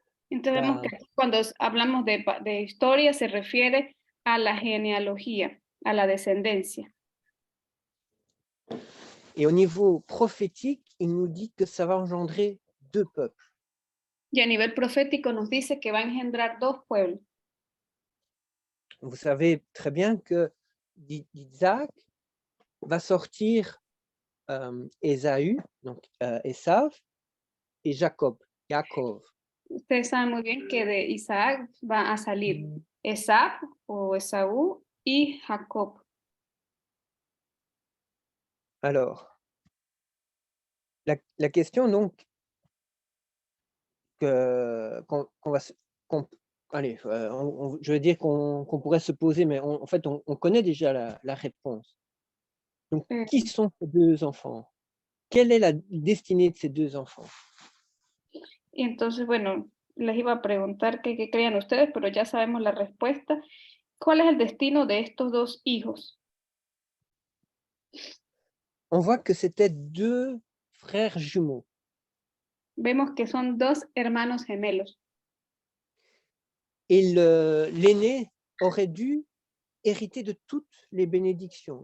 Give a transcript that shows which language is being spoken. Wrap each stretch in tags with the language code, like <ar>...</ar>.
<es>Entonces vemos que cuando hablamos de historia se refiere a la genealogía, a la descendencia.</es> <fr>Et au niveau prophétique, il nous dit que ça va engendrer 2 peuples.</fr> <es>Y a nivel profético nos dice que va a engendrar 2 pueblos.</es> <fr>Vous savez très bien que d'Isaac va sortir Ésaü, donc Esav, et Jacob, Yaakov.</fr> <es>Ustedes saben muy bien que de Isaac va a salir Esab o Esaú y Jacob.</es> <fr>Alors, la question donc qu'on va allez, je veux dire qu'on pourrait se poser, mais en fait, on connaît déjà la réponse. Donc, qui sont ces 2 enfants? Quelle est la destinée de ces 2 enfants?</fr> <es>Y entonces, bueno, les iba a preguntar qué creían ustedes, pero ya sabemos la respuesta. ¿Cuál es el destino de estos 2 hijos?</es> <fr>On voit que c'était 2 frères jumeaux.</fr> <es>Vemos que son 2 hermanos gemelos.</es> <fr>Et l'aîné aurait dû hériter de toutes les bénédictions.</fr>